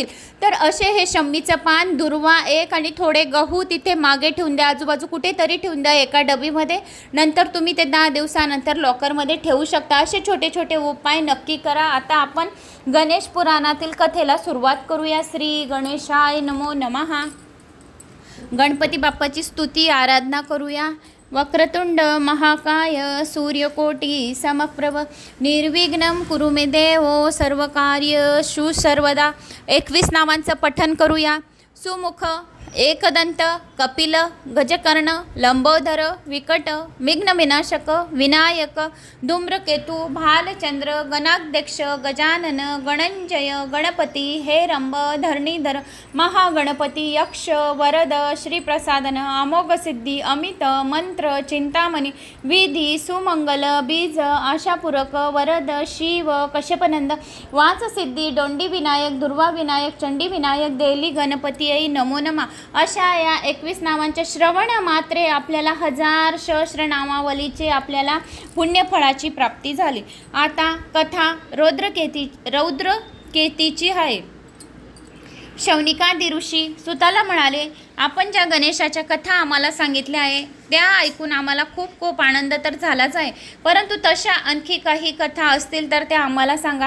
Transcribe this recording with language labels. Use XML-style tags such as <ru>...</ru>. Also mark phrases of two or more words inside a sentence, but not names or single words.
<mr>तर असे हे शमीचं पान, दुर्वा एक आणि थोडे गहू तिथे मागे ठेवून द्या, आजूबाजू कुठेतरी ठेवून द्या एका डबीमध्ये. नंतर तुम्ही ते 10 दिवसानंतर लॉकरमध्ये ठेवू शकता. असे छोटे छोटे उपाय नक्की करा. आता आपण गणेश पुराणातील कथेला सुरुवात करूया.</mr> <sa>श्री गणेशाय नमो नमः.</sa> <mr>गणपती बाप्पाची स्तुती आराधना करूया.</mr> <sa>वक्रतुंड महाकाय सूर्यकोटी समप्रभ निर्विघ्नं कुरु मे देवो सर्वकार्येषु सर्वदा.</sa> <mr>21 नावांचं पठण करूया. सुमुख, एकदंत, कपिल, गजकर्ण, लंबोदर, विकट, विघ्नविनाशक, विनायक, धूम्रकेतु, भालचंद्र, गणाध्यक्ष, गजानन, गणंजय, गणपती, हेरंब, धरणीधर, महागणपती, यक्ष, वरद, श्रीप्रसादन, अमोघ सिद्धी, अमित, मंत्र, चिंतामणी, विधी, सुमंगल, बीज, आशापूरक, वरद, शिव, कश्यपनंद, वाचसिद्धी, दोंडी विनायक, दुर्वा विनायक, चंडी विनायक, देली गणपती</mr> <sa>नमो नमः.</sa> <mr>अशा या 21 नावांच्या श्रवण मात्रे आपल्याला 1000 सहस्र नामावलीचे आपल्याला पुण्यफळाची प्राप्ती झाली. आता कथा रौद्रकेतीची आहे. शौनिकादी ऋषी सुताला म्हणाले, आपण ज्या गणेशाच्या कथा आम्हाला सांगितल्या आहे त्या ऐकून आम्हाला खूप खूप आनंद तर झालाच आहे, परंतु तशा आणखी काही कथा असतील तर त्या आम्हाला सांगा.</mr>